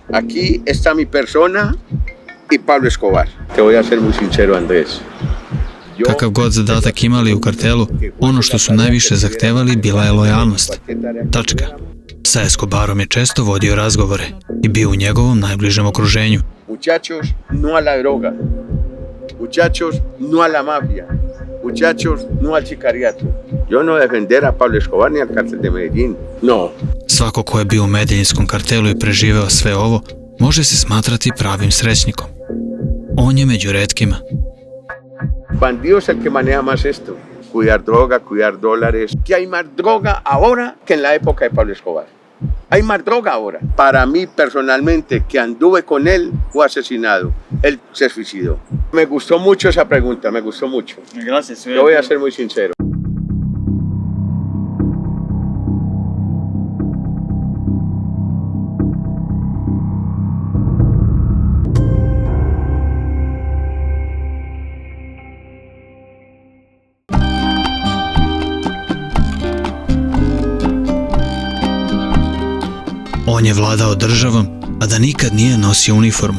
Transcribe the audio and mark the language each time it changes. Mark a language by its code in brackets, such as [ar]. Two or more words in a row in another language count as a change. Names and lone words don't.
[es] Aquí está mi persona y Pablo Escobar. Te voy a ser muy sincero, Andrés. [sr] Kakav god zadatak imali u kartelu, ono što su najviše zahtevali bila je lojalnost. Tačka. Sa Escobarom je često vodio razgovore i bio u njegovom najbližem okruženju. [es] Muchachos, no a la droga. Muchachos, no a la mafia. Muchachos, no al sicariato. Yo no defender a Pablo Escobar ni al cartel de Medellín. No. [sr] Svako ko je bio u Medellínskom kartelu i preživeo sve ovo, može se smatrati pravim srećnikom. On je među retkima. [es] Bandido es el que maneja más esto. Cuidar droga, cuidar dólares. Que hay más droga ahora que en la época de Pablo Escobar. Hay más droga ahora. Para mí, personalmente, que anduve con él, fue asesinado. Él se suicidó. Me gustó mucho esa pregunta, me gustó mucho. Gracias. Te voy a ser muy sincero. [sr] On je vladao državom, a da nikad nije nosio uniformu.